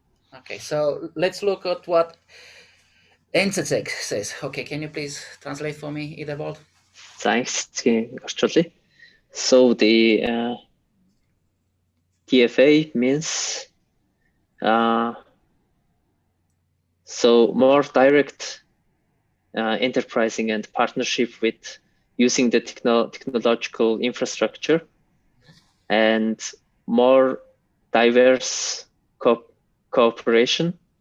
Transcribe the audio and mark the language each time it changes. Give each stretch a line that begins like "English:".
English: Okay, so let's look at what NCCEG says. Okay, can you please translate for me, Idebold?
Mongolian: За NCCEG-ийн орчуулъя.
English: So the TFA means so more direct enterprising and partnership with using the technological infrastructure and more diverse cooperation